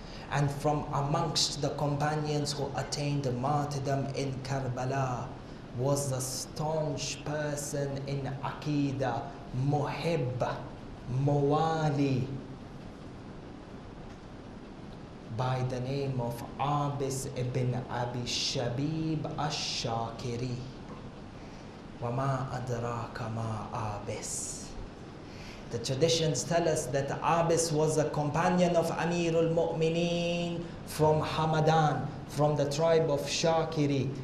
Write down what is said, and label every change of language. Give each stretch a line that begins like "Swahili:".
English: And from amongst the companions who attained martyrdom in Karbala was a staunch person in Aqidah, Muhib, Muwali, by the name of Abbas ibn Abi Shabib al-Shakiri.
Arabic: وَمَا أَدْرَاكَ مَا Abbas.
English: The traditions tell us that Abbas was a companion of Amir al-Mu'mineen from Hamadan, from the tribe of Shakiri.